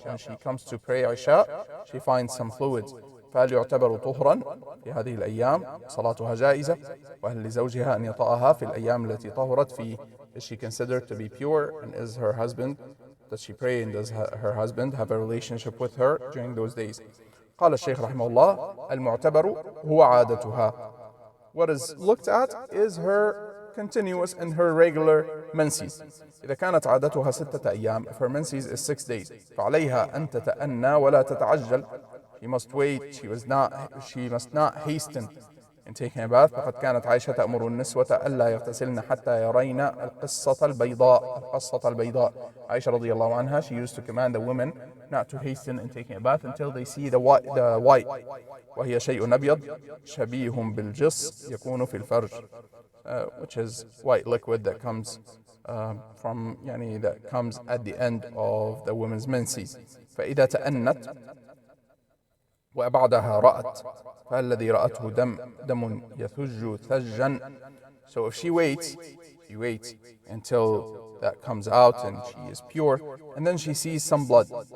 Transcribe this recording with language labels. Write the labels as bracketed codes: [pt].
[en] When she comes to pray Isha, she finds some fluids. [ar] فهل يعتبر طهرا في هذه الأيام؟ صلاتها جائزة. وهل لزوجها أن يطأها في الأيام التي طهرت فيه؟ [en] Is she considered to be pure, and is her husband, does she pray and does her husband have a relationship with her during those days? [ar] قال الشيخ رحمه الله المعتبر هو عادتها. [en] What is looked at is her continuous and her regular menses. [ar] إذا كانت عادتها 6 أيام, [en] if her menses is 6 days, [ar] فعليها أن تتأنى ولا تتعجل. [en] She must wait, she must not hasten in taking a bath. [ar] فقد كانت عائشة تأمر النسوة ألا يغتسلن حتى يرين القصة البيضاء. [en] Aisha radiallahu anha, she used to command the women not to hasten in taking a bath until they see the white. [ar] وهي شيء أبيض شبيه بالجص يكون في الفرج, [en] which is white liquid that comes that comes at the end of the woman's menses. [ar] فإذا تأنت وبعدها رأت فالذي رأته دم يثج ثجا. [en] So if she waits until that comes out and she is pure, and then she sees some blood.